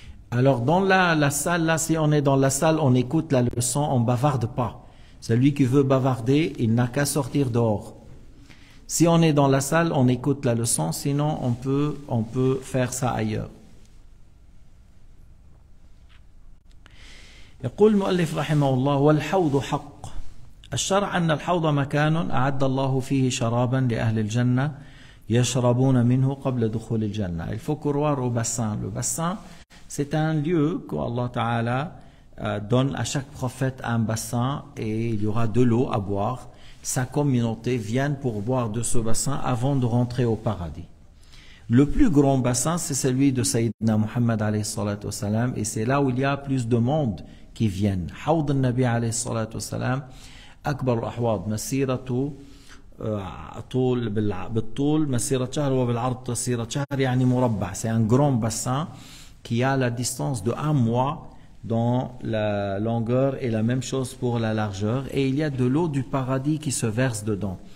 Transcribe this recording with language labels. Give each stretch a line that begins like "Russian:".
French: Alors dans la salle, là, si on est dans la salle, on écoute la leçon, on ne bavarde pas. Celui qui veut bavarder, il n'a qu'à sortir dehors. Si on est dans la salle, on écoute la leçon, sinon on peut faire ça ailleurs.
Arabic: يقول المؤلف رحمه الله والحوض حق. الشرع أن الحوض مكان أعد الله فيه شرابا لأهل الجنة يشربون منه قبل دخول الجنة.
French: Il faut croire au bassin. Le bassin, c'est un lieu qu'Allah Ta'ala donne à chaque prophète un bassin et il y aura de l'eau à boire. Sa communauté vient pour boire de ce bassin avant de rentrer au paradis. Le plus grand bassin, c'est celui de Sayyidina Muhammad alayhi salatu wassalam, et c'est là où il y a plus de monde qui viennent.
Arabic: Hawd al-Nabi alayhi salatu wassalam, akbar al-ahwad, masiratu طول بالطول مسيرة شهر وبالعرض مسيرة شهر يعني مربع.
French: C'est un grand bassin qui a la distance de 1 mois dans la longueur et la même chose pour la largeur. Et il y a de l'eau du paradis qui se verse dedans.